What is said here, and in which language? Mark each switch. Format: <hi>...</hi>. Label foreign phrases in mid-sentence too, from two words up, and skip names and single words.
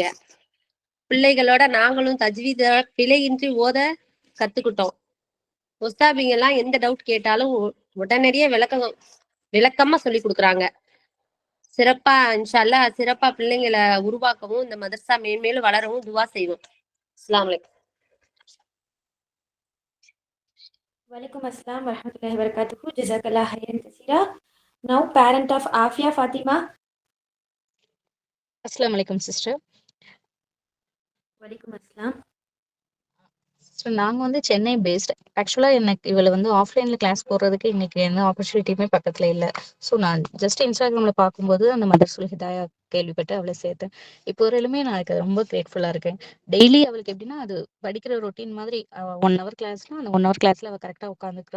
<ta>பிள்ளைகளோட நாங்களும் தஜ்வீத பிழையின்றி ஓத கத்துக்கிட்டோம். உஸ்தாபிங்க எல்லாம் எந்த டவுட் கேட்டாலும் உடனடியே விளக்கமா சொல்லி கொடுக்குறாங்க. சிறப்பா</ta> <ar>إن شاء الله</ar> <ta>சிறப்பா பிள்ளைங்களை உருவாக்கவும் இந்த மதரசா மேன்மேலும் வளரவும் துவா செய்வோம்.</ta> <ar>السلام عليكم. وعليكم السلام ورحمة الله وبركاته. جزاك الله خيرا كثيرا.</ar> <en>Now, parent of Afia Fatima.</en> <ar>السلام عليكم, sister. وعليكم السلام.</ar> <ta>ஸோ நாங்கள் வந்து சென்னை பேஸ்ட். ஆக்சுவலாக எனக்கு இவளை வந்து</ta> <en>offline class</en> <ta>போடுறதுக்கு இன்னைக்கு எந்த ஆப்பர்ச்சுனிட்டியுமே பக்கத்தில் இல்லை. ஸோ நான் ஜஸ்ட் இன்ஸ்டாகிராமில் பார்க்கும்போது அந்த மதரசுல் ஹிதாயா கேள்விப்பட்டு அவளை சேர்த்தேன். இப்போ வரையிலுமே நான் அதுக்கு ரொம்ப கிரேட்ஃபுல்லாக இருக்கேன். டெய்லி அவளுக்கு எப்படின்னா அது படிக்கிற ரொட்டீன் மாதிரி 1</ta> <en>hour class</en> <ta>அந்த 1</ta> <en>hour class</en> <ta>அவள் கரெக்டாக உட்காந்துக்கிறா.</ta>